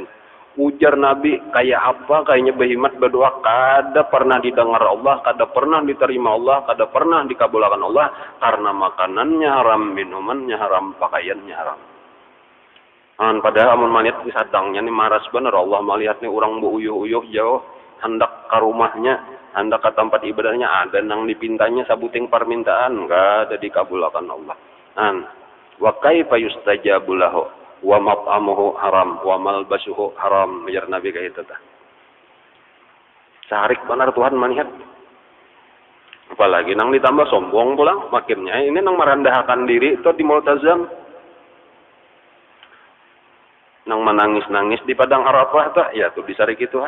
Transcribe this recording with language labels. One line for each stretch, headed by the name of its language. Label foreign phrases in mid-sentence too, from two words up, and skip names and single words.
Banjar: Ujar Nabi, kayak apa kayaknya behimat berdoa kada pernah didengar Allah, kada pernah diterima Allah, kada pernah dikabulkan Allah karena makanannya haram, minumannya haram, pakaiannya haram. Padahal amun melihat di sadangnya nih maras bener, Allah melihat nih orang uyuh-uyuh jauh hendak ke rumahnya, hendak ke tempat ibadahnya, ada nang dipintanya sabuting permintaan enggak ada dikabulkan Allah.
Arabic: وكيف يستجاب له ومطعمه حرام وملبسه حرام,
Banjar: ujar Nabi kayak itu tah. Sarik benar Tuhan melihat. Apalagi nang ditambah sombong pulang makinnya ini nang merendahkan diri itu di Mu'tazam. Nang menangis-nangis di padang Arafah tak ya tuh disariki Tuhan.